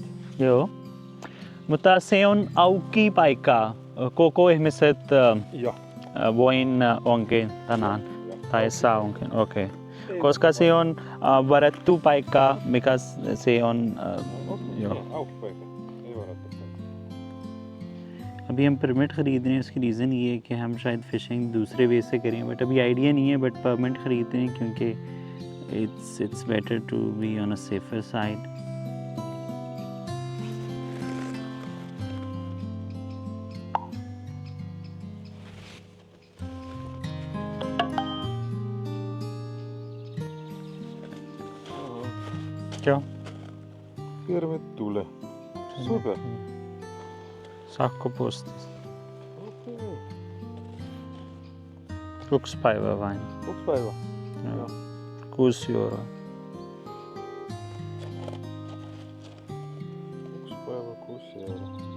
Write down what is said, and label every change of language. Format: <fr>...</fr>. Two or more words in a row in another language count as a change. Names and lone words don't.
<fi>Joo. Mutta se on auki paikka. Koko ihmiset joo. voin onkin tänään. Joo. Tai saa onkin, okei. Ei- Koska se on varattu paikka, mikä se on... Okei, joo. auki paikka. Ei varattu paikka.</fi> <hi>अभी हम परमिट ख़रीद रहे हैं, उसकी रीज़न ये है कि हम शायद फ़िशिंग दूसरे वे से करें, बट अभी आइडिया नहीं है, बट परमिट ख़रीद रहे हैं क्योंकि</hi> <en>it's better to be on a safer side.</en> <hi>क्या</hi> <fi>Pirmit tulee. Super. Sakko postis. Okei. 1 päivä vain. 2 päivää. Joo. Joo. 6 euroa. 1 päivä 6 euroa.</fi>